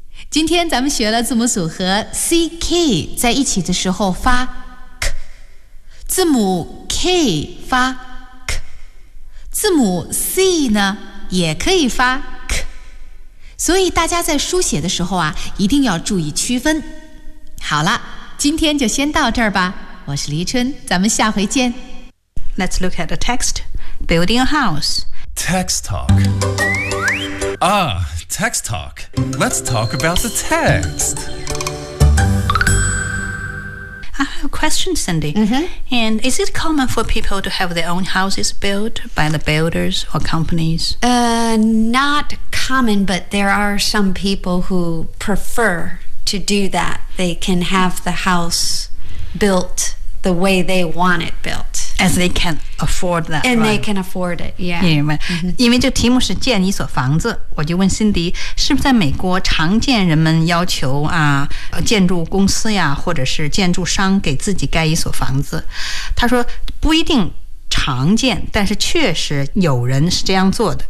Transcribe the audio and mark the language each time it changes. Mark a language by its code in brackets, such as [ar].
[zh] 今天咱们学了字母组合 CK 在一起的时候发 K 字母 K 发 K 字母 C 呢也可以发 K 所以大家在书写的时候啊一定要注意区分好了今天就先到这儿吧我是黎春咱们下回见 [en] Let's look at the text Building a house Text talkText Talk. Let's talk about the text. I have a question, Cindy. And is it common for people to have their own houses built by the builders or companies? Not common, but there are some people who prefer to do that. They can have the house built the way they want it built. As they can afford that, And、 right? they can afford it, yeah. Yeah, right. [zh] 因为这个题目是建一所房子，我就问辛迪，是不是在美国常见人们要求啊，建筑公司呀，或者是建筑商给自己盖一所房子？他说不一定常见，但是确实有人是这样做的。